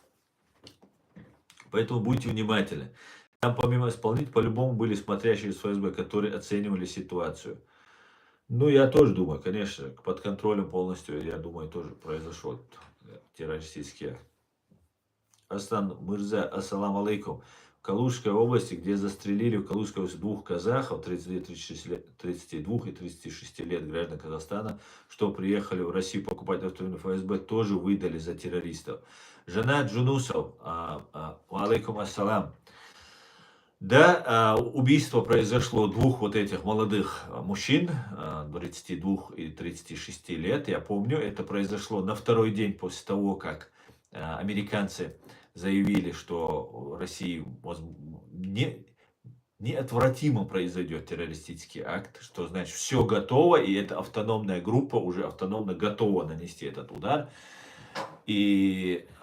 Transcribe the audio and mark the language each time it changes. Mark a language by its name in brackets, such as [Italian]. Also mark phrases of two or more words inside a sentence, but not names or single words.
[Russian] Поэтому будьте внимательны. Там помимо исполнителей по-любому были смотрящие из ФСБ, которые оценивали ситуацию. Ну, я тоже думаю, конечно, под контролем полностью, я думаю, тоже произошел террористический акт. Астан Мырза, [Arabic] السلام عليكم. [Russian] В Калужской области, где застрелили в Калужской области двух казахов, 32 и 36 лет граждан Казахстана, что приехали в Россию покупать автомобиль ФСБ, тоже выдали за террористов. Жена Джунусов, [Arabic] عليكم السلام. [Russian] Да, убийство произошло двух вот этих молодых мужчин, 32 и 36 лет, я помню, это произошло на второй день после того, как американцы заявили, что в России неотвратимо произойдет террористический акт, что значит все готово, и эта автономная группа уже автономно готова нанести этот удар.